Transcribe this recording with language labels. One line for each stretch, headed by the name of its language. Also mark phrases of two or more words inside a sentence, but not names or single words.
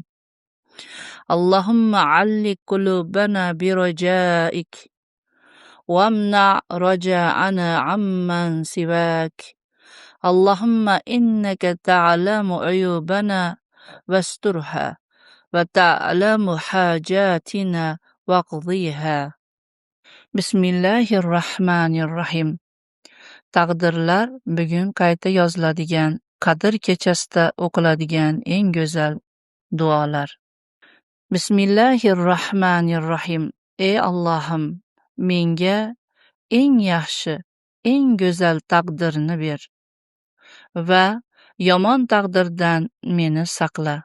Arabic: اللهم علق قلوبنا برجائك وامنع رجاءنا عمن سواك. اللهم إنك تعلم عيوبنا واسترها و تعلم حاجاتنا واقضها. Bismillahirrahmanirrahim.
Uzbek: Taqdirlar bugun qayta yoziladigan, Qadr kechasida o'qiladigan eng go'zal duolar. Bismillahirrahmanirrahim. Ey Allohim, menga eng yaxshi, eng go'zal taqdirni ber va yomon taqdirdan meni saqla.